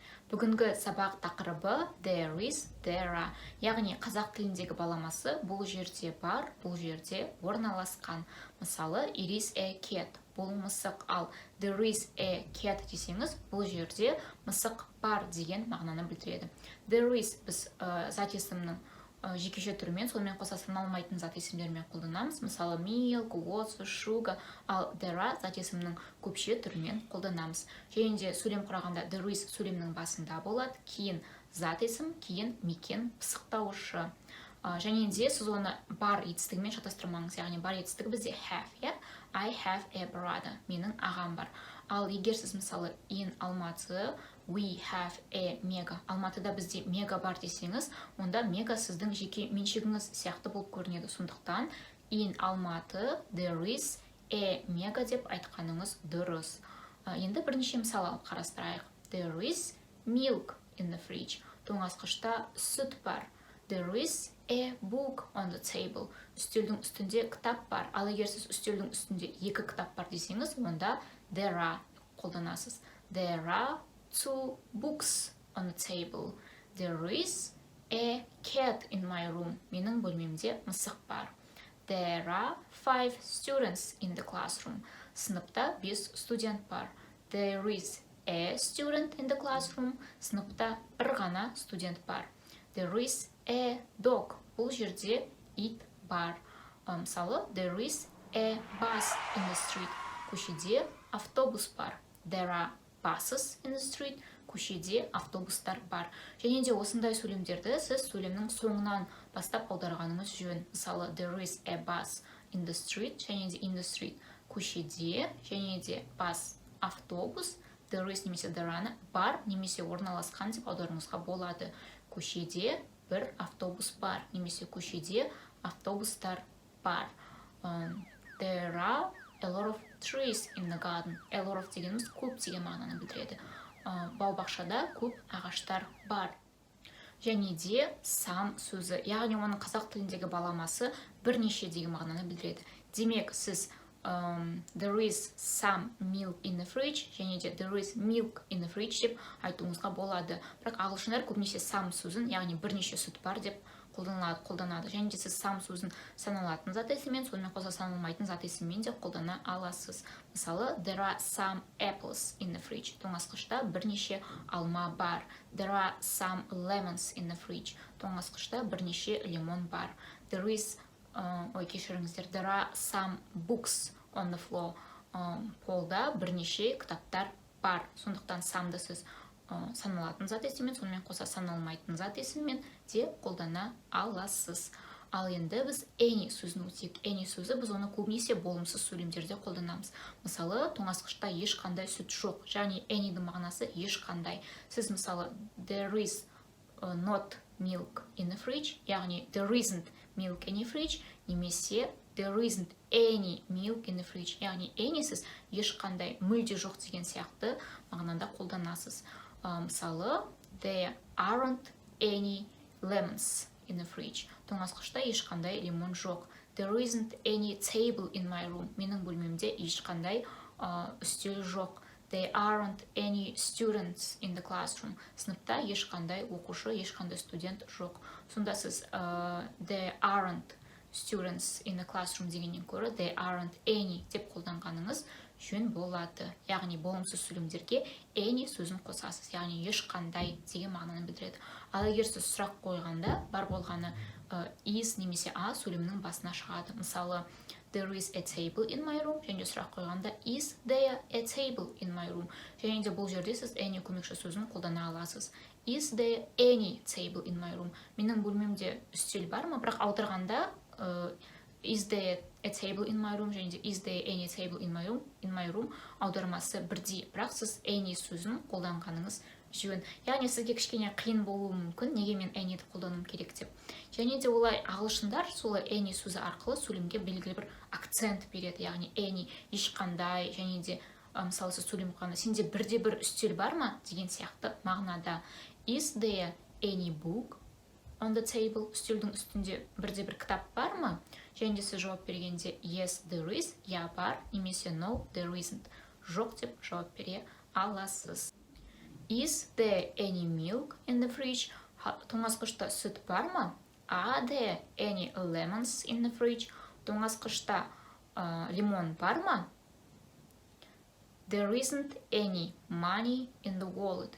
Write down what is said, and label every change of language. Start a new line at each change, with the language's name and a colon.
Kazakh: Бүгінгі сабақ тақырыбы
English: there is, there are.
Kazakh: Яғни қазақ тіліндегі баламасы бұл жерде бар, бұл жерде орналасқан. Мысалы,
English: it is a cat.
Kazakh: Бұл мысық, ал
English: there is a cat
Kazakh: десеңіз, бұл жерде мысық бар деген мағынаны білдіреді.
English: There is
Kazakh: біз зат есімнің жекеше түрімен, сонымен қоса саналмайтын зат есімдермен қолданамыз. Мысалы, milk, water, sugar, ал
English: there are
Kazakh: зат есімнің көпше түрімен қолданамыз. Және де сөйлем құрағанда
English: there is
Kazakh: сөйлемнің басында болады, кейін зат есім, кейін мекен пысықтауышы. Және де сіз оны бар етістігімен шатастырмаңыз, яғни бар етістігі бізде
English: have, yeah? I have a brother,
Kazakh: менің ағам бар. Ал егер сіз мысалы
English: in Алматы, we have a mega,
Kazakh: Алматыда бізде мега бар десеңіз, онда мега сіздің жеке меншігіңіз сияқты болып көрінеді. Сондықтан
English: in Алматы there is a mega
Kazakh: деп айтқаныңыз дұрыс. Енді бірнеше мысал қарастырайық.
English: There is milk in the fridge.
Kazakh: Тоңазытқышта сүт бар.
English: There is a book on the table.
Kazakh: Үстелдің үстінде кітап бар. Ал егер сіз үстелдің үстінде екі кітап бар десеңіз, онда
English: there are
Kazakh: қолданасыз.
English: There are two books on the table. There is a cat in my room.
Kazakh: Менің бөлмемде мысық бар.
English: There are 5 students in the classroom.
Kazakh: Сыныпта 5 студент бар.
English: There is a student in the classroom.
Kazakh: Сыныпта бір ғана студент бар.
English: There is a dog.
Kazakh: Бұл жерде ит бар. Мысалы,
English: there is a bus in the street.
Kazakh: Көшеде автобус бар.
English: There are buses in the street.
Kazakh: Көшеде автобустар бар. Және де осындай сөйлемдерді сіз сөйлемнің соңынан бастап аударғаныңыз жөн. Мысалы,
English: there is a bus in the street.
Kazakh: Және де
English: in the street
Kazakh: көшеде. Және де bus автобус.
English: There is
Kazakh: немесе
English: there are
Kazakh: бар немесе орналасқан деп аударуыңызға болады. Көшеде бір автобус бар, немесе көшеде автобустар бар.
English: There are a lot of trees in the garden. A lot of
Kazakh: дегеніміз көп деген мағынаны білдіреді. Бау-бақшада көп ағаштар бар. Және де some сөзі, яғни оның қазақ тіліндегі баламасы бірнеше деген мағынаны білдіреді. Демек, сіз
English: there is some milk in the fridge,
Kazakh: және де
English: there is milk in the fridge
Kazakh: деп айтуыңызға болады. Бірақ ағылшындар көбінесе some сөзін, яғни бірнеше сүт бар деп қолданады. Және де сіз some сөзін саналатын зат есіммен, сонымен қоса саналмайтын зат есіммен де қолдана аласыз. Мысалы,
English: there are some apples in the fridge.
Kazakh: Тоңазытқышта бірнеше алма бар.
English: There are some lemons in the fridge.
Kazakh: Тоңазытқышта бірнеше лимон бар.
English: There is кешіріңіздер, there are some books on the floor.
Kazakh: Полда бірнеше кітаптар бар. Сондықтан самды сіз саналатын зат есіммен, сонымен қоса саналмайтын зат есіммен де қолдана аласыз. Ал енді біз any сөзін өтейік. Any сөзі біз оны көбінесе болымсыз сөйлемдерде қолданамыз. Мысалы, тоңазытқышта ешқандай сүт жоқ. Және any'дің мағынасы ешқандай. Сіз мысалы
English: there is not milk in the fridge,
Kazakh: яғни
English: there isn't milk in the fridge,
Kazakh: немесе
English: there isn't any milk in the fridge, яғни any
Kazakh: сіз ешқандай мүлде жоқ деген сияқты мағынада қолданасыз. Мысалы,
English: there aren't any lemons in the fridge.
Kazakh: Тоңазытқышта ешқандай лимон жоқ.
English: There isn't any table in my room.
Kazakh: Менің бөлмемде ешқандай үстел жоқ.
English: There aren't any students in the classroom.
Kazakh: Сыныпта ешқандай оқушы, ешқандай студент жоқ. Сонда сіз
English: there aren't students in the classroom
Kazakh: дегеннен көрі
English: there aren't any
Kazakh: деп қолданғаныңыз жөн болады. Яғни болымсыз сөйлемдерге any сөзін қосасыз. Яғни ешқандай деген мағынаны білдіреді. Ал егер сіз сұрақ қойғанда бар болғаны is немесе a сөйлемнің басына шығады. Мысалы,
English: there is a table in my room.
Kazakh: Және сұрақ қойғанда
English: is there a table in my room.
Kazakh: Және де бұл жерде сіз any көмекші сөзін қолдана аласыз.
English: Is there any table in my room?
Kazakh: Менің бөлмемде үстел бар ма? Бірақ аударғанда
English: is there a table in my room
Kazakh: және де
English: is there any table in my room
Kazakh: аудармасы бірдей. Бірақ сіз any сөзін қолданғаныңыз жөн. Яғни сізге кішкене қиын болуы мүмкін, неге мен any'ді қолдануым керек деп. Және де олай ағылшындар солай any сөзі арқылы сөйлемге белгілі бір акцент береді. Яғни any ешқандай және де мысалы сіз сөйлем қойғанда сенде бірде бір үстел бар ма деген сияқты мағынада.
English: Is there any book on the table?
Kazakh: Үстелдің үстінде бірде бір кітап бар ма? Және де сіз жауап бергенде
English: yes there is,
Kazakh: я бар, немесе
English: no there isn't,
Kazakh: жоқ деп жауап бере аласыз.
English: Is there any milk in the fridge?
Kazakh: Тоңазытқышта сүт бар ма?
English: Are there any lemons in the fridge?
Kazakh: Тоңазытқышта лимон бар ма?
English: There isn't any money in the wallet.